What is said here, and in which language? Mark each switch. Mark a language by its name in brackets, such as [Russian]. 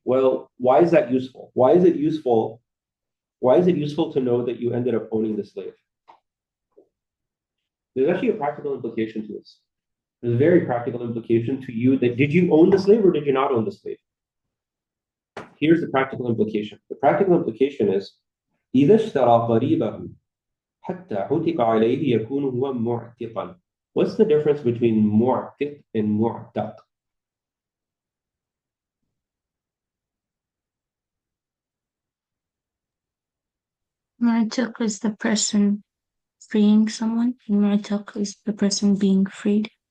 [English] Well, why is that useful? Why is it useful? Why is it useful to know that you ended up owning the slave? There's actually a practical implication to this. There's a very practical implication to you that did you own the slave or did you not own the slave? Here's the practical implication. The practical implication is [Arabic] إذا اشترى قريبه حتى عتق عليه يكون هو معتقا. [English] What's the difference between mu'tiq and mu'taq? Mu'taq is the person freeing someone, and mu'taq is the person being freed.